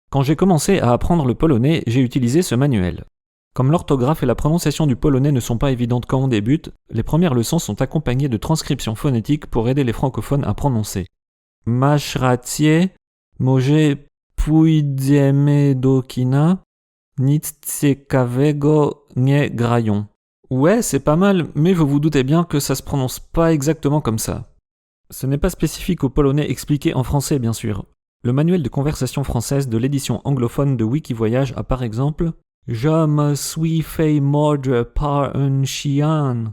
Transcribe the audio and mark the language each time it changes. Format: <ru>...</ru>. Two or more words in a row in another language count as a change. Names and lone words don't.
<fr>Quand j'ai commencé à apprendre le polonais, j'ai utilisé ce manuel. Comme l'orthographe et la prononciation du polonais ne sont pas évidentes quand on débute, les premières leçons sont accompagnées de transcriptions phonétiques pour aider les francophones à prononcer.</fr> <pl>Masz rację, może pójdziemy do kina, nic ciekawego nie grają.</pl> <fr>Ouais, c'est pas mal, mais vous vous doutez bien que ça se prononce pas exactement comme ça. Ce n'est pas spécifique au polonais expliqué en français, bien sûr. Le manuel de conversation française de l'édition anglophone de Wikivoyage a par exemple « Je me suis fait mordre par un chien.</fr>